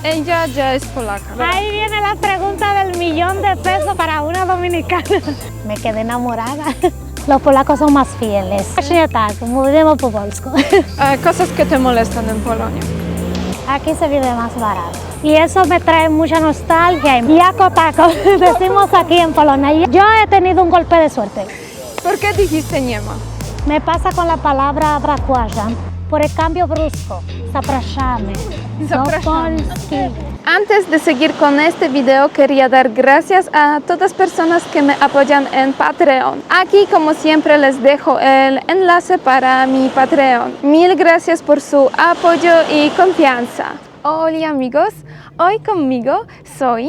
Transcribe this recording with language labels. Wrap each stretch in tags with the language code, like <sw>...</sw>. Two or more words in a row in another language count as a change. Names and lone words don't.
<es>Ella ya es polaca, ¿verdad? Ahí viene la pregunta del millón de pesos para una dominicana. Me quedé enamorada. Los polacos son más fieles.</es> <pl>Tak, mówimy po polsku.</pl> <es>Cosas que te molestan en Polonia. Aquí se vive más barato. Y eso me trae mucha nostalgia.</es> <pl>Jako tako,</pl> <es>decimos aquí en Polonia. Yo he tenido un golpe de suerte. ¿Por qué dijiste</es> <pl>nie ma?</pl> <es>Me pasa con la palabra brakuażam. Por el cambio brusco.</es> <pl>Zapraszamy. Zapraszamy. Do Polski.</pl> <es>Antes de seguir con este video, quería dar gracias a todas las personas que me apoyan en Patreon. Aquí, como siempre, les dejo el enlace para mi Patreon. Mil gracias por su apoyo y confianza. Hola amigos, hoy conmigo Zoe.</es>